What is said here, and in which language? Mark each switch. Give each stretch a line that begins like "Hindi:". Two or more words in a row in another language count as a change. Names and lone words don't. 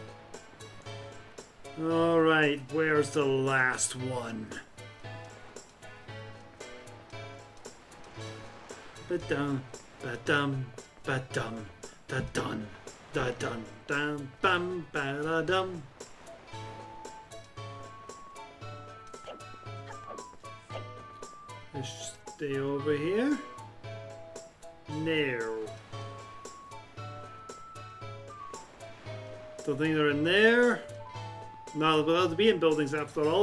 English: Alright, where's the last one? Ba-dum, ba-dum, ba-dum, da-dun, da-dun, dum, bum, ba-da-dum. Let's stay over here. No. Don't think they're in there. Not allowed to be in buildings after all.